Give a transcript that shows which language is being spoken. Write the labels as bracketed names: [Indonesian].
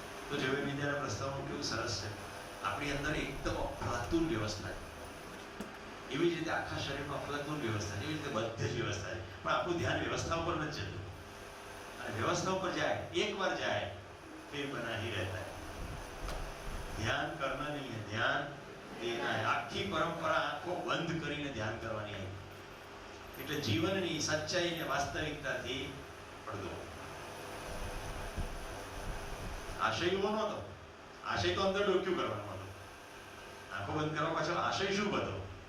[Gujarati] તો જૈવ વિદ્યાના પ્રસ્તાવમાં કેવું સરસ છે. આપણી અંદર એકદમ અફલાતુન વ્યવસ્થા છે. એવી જ રીતે આખા શરીરમાં અફલાતુન વ્યવસ્થા છે. એવી રીતે બધી જ વ્યવસ્થા છે. પણ આપણું ધ્યાન વ્યવસ્થા ઉપર નથી જતું. અને વ્યવસ્થા ઉપર જાય, એકવાર જાય [Hindi] फिर बना ही रहता है. ધ્યાન કરना नहीं है, ध्यान देना है. [Gujarati] આખી પરંપરા આંખો બંધ કરીને ધ્યાન કરવાની આવી. એટલે જીવનની સચ્ચાઈ ને વાસ્તવિકતાથી પડદો. આશય એવો નહોતો. આશય તો અંદર ડોક્યું કરવાનો હતો. આંખો બંધ કરવા પાછળ આશય શું હતો?